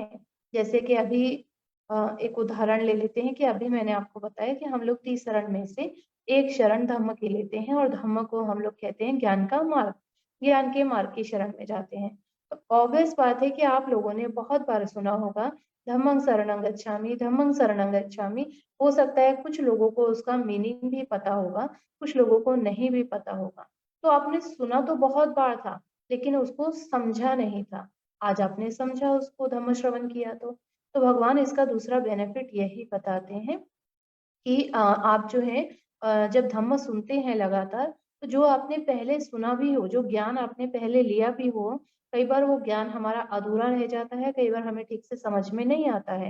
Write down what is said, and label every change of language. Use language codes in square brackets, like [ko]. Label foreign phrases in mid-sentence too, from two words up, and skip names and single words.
[hi] जैसे कि अभी एक उदाहरण ले लेते हैं कि अभी मैंने आपको बताया कि हम लोग 30 शरण में से एक शरण धम्म की लेते हैं, और धम्म को हम लोग कहते हैं ज्ञान का मार्ग, ज्ञान के मार्ग की शरण में जाते हैं। तो ऑब्वियस बात है कि आप लोगों ने बहुत बार सुना होगा [pi] धम्मं शरणं गच्छामि, धम्मं शरणं गच्छामि। [hi] हो सकता है कुछ लोगों को उसका मीनिंग भी पता होगा, कुछ लोगों को नहीं भी पता होगा। तो आपने सुना तो बहुत बार था, लेकिन उसको समझा नहीं था। आज आपने समझा, उसको धम्म श्रवण किया तो भगवान इसका दूसरा बेनिफिट यही बताते हैं कि आप जो है जब धम्म सुनते हैं लगातार, तो जो आपने पहले सुना भी हो, जो ज्ञान आपने पहले लिया भी हो, कई बार वो ज्ञान हमारा अधूरा रह जाता है, कई बार हमें ठीक से समझ में नहीं आता है।